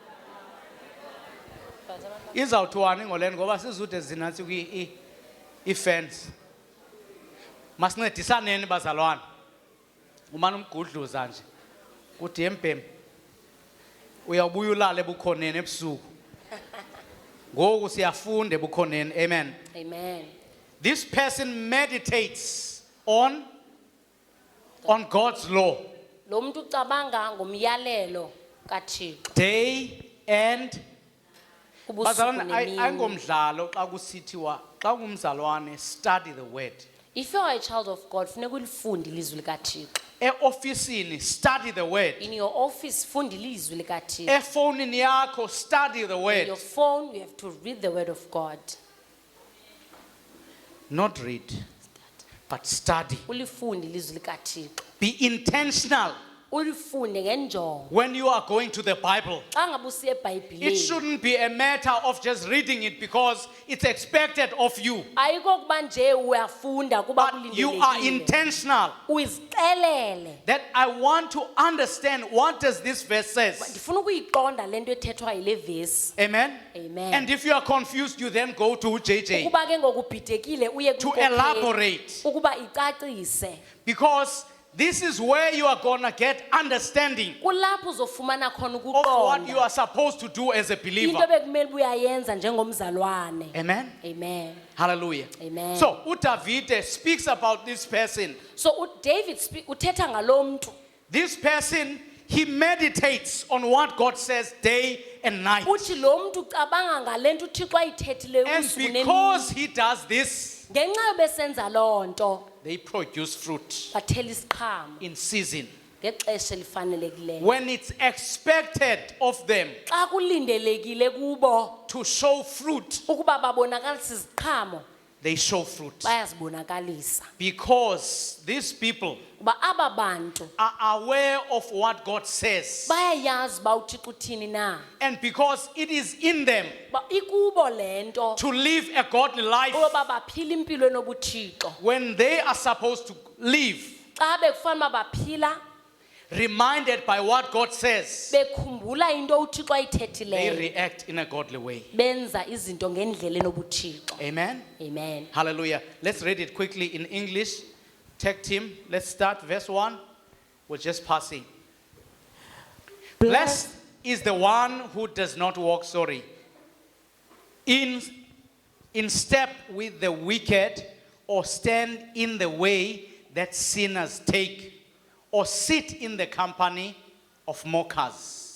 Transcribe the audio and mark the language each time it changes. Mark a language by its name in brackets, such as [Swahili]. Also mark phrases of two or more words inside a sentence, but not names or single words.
[Xhosa] Izawuthiwani ngoleni ngoba sizude zinansi i-fence. Masincedisaneni bazalwane. Umane umgudluza nje. Kuthi embhemi. Uyawubuya ulale ebukhoneni ebusuku. Ngoku siyafunda ebukhoneni. Amen. Amen. [English] This person meditates on God's law [Xhosa] Lo muntu ucabanga ngomyalelo kaThixo. [English] day and [Xhosa] Ubusuku bazalwane nemini. ayingomdlalo xa kusithiwa xa ungumzalwane [English] study the word. If you are a child of God, [Xhosa] funeka ulifunde ilizwi likaThixo. Eofisini [English] study the word. In your office, [Xhosa] funda ilizwi likaThixo. Efonini yakho [English] study the In word. your phone, you have to read the word of God. Not read, but study. [Xhosa] Ulifunde ilizwi likaThixo. [English] Be intentional [Xhosa] Ulifunde ngenjongo. [English] when you are going to the Bible. [Xhosa] Xa ngabe usiya [English] It [Xhosa] eBhayibhileni, [English] shouldn't be a matter of just reading it because it's expected of you. [Xhosa] ayiko kuba nje uyafunda kuba [English] But you are [Xhosa] kulindelekile. [English] intentional [Xhosa] Uzixelele. [English] that I want to understand what does this verse says. [Xhosa] Ndifuna ukuyiqonda lento ethethwa yile vesi. Amen. Amen. [English] And if you are confused, you then go to JJ [Xhosa] Ukuba ke ngokubhidekile uye [English] to [Xhosa] kumkhokheli [English] elaborate. [Xhosa] ukuba icacise. [English] Because this is where you are gonna get understanding [Xhosa] Kulapho uzofumana khona [English] of what you [Xhosa] ukuqonda [English] are supposed to do as a [Xhosa] into [English] believer. [Xhosa] bekumele uyayenza njengomzalwane. Amen. Amen. Hallelujah. Amen. [English] So uDavide speaks about this person. [Xhosa] So David uthetha ngalo mntu. [English] This person, he meditates on what God says day and night. [Xhosa] uthi lo muntu ucabanga ngalento uThixo ayithethileyo [English] And [Xhosa] usuku nemini. [English] because he does this, [Xhosa] Ngenxa yobesenza loo nto [English] they produce fruit [Xhosa] bathela isiqhamo [English] in season. [Xhosa] ngexesha elifanelekileyo. [English] When it's expected of them [Xhosa] Xa kulindelekile kubo [English] to show fruit, [Xhosa] ukuba babonakalisa iziqhamo, [English] they show fruit. [Xhosa] bayazibonakalisa. [English] Because these people [Xhosa] Kuba aba bantu [English] are aware of what God says. [Xhosa] bayayazi uba uThixo uthini na. [English] And because it is in them [Xhosa] Ba ikubo lento [English] to live a godly life, [Xhosa] oba baphila impilo enobuthixo. [English] when they are supposed to live, [Xhosa] Xa bekufanele uba baphila [English] reminded by what God says, [Xhosa] bekhumbula into uThixo [English] they [Xhosa] ayithethileyo, [English] react in a godly way. [Xhosa] benza izinto ngendlela enobuthixo. Amen. Amen. Hallelujah. [English] Let's read it quickly in English. Tag team. Let's start verse 1. We're just passing. Blessed is the one who does not walk, in step with the wicked, or stand in the way that sinners take, or sit in the company of mockers.